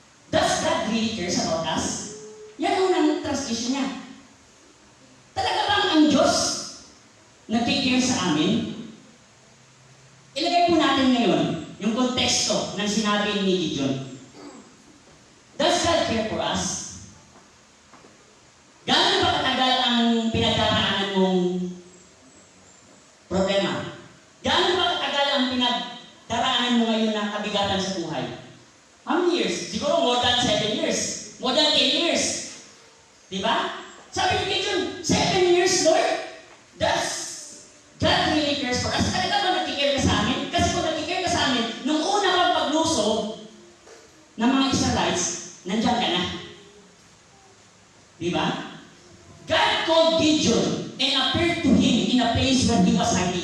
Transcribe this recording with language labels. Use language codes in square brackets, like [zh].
[en] Does God really cares about us? [tl] Yan ang trust issue niya. Talaga bang ang Diyos nag-take-care sa amin? Ilagay po natin ngayon yung konteksto ng sinabi ni Gideon. [en] Does God care for us? [tl] Gaano ba katagal ang pinagdaraanan mong problema? Gaano ba katagal ang pinagdaraanan mo ngayon na kabigatan sa buhay? [en] How many years? Siguro more than 7 years. More than 10 years. Diba? [tl] Sabi ni Gideon, [en] 7 years, Lord? Does God really cares for us? [tl] Talaga ba nag-care ka sa amin? Kasi kung nag-care ka sa amin, nung una kang paglusob ng mga Israelites, nandiyan ka na. Diba? [en] God called Gideon and appeared to him in a place where he was hiding.